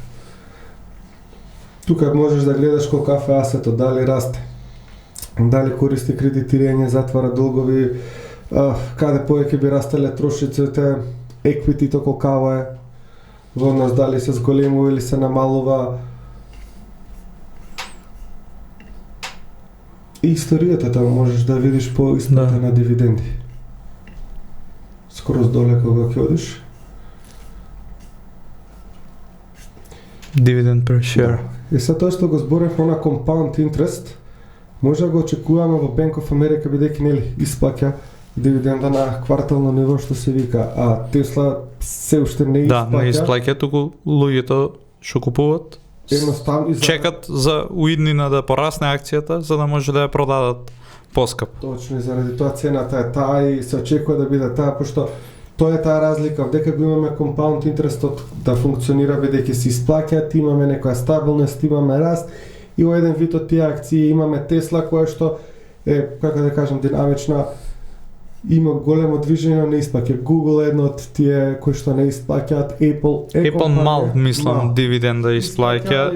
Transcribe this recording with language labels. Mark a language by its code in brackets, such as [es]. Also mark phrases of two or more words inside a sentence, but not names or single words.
[mk] Тука можеш да гледаш колкав е асетот, дали расте, дали користи кредитирање, затвара долгови, каде повеќе би растеле трошиците, еквитито колкава е, во однос дали се зголемува или се намалува. И историјата таму можеш да видиш по исплата на дивиденди. Скоро доле кога ќе одиш. [en] dividend per share. [mk] И се тоа што го зборевме на [en] compound interest, [mk] може да го очекуваме во Bank of America бидејќи нели исплаќа дивиденда на квартално ниво што се вика, а Тесла се уште не Да, исплаќа. не исплаќа, туку луѓето што купуват Едноставно и за... чекат за уиднина да порасне акцијата, за да може да ја продадат поскап. Точно, и заради тоа цената е таа и се очекува да биде таа, пошто тоа е таа разлика, дека го имаме [en] compound interestот [mk] да функционира бидејќи се исплаќаат, имаме некоја стабилност, имаме раст и во еден вид од тие акции имаме Тесла која што е, како да кажам, динамична, има големо движење, не исплаќа. Google е едно од тие кои што не исплаќаат, Apple мал, мислам, дивиденда исплаќа.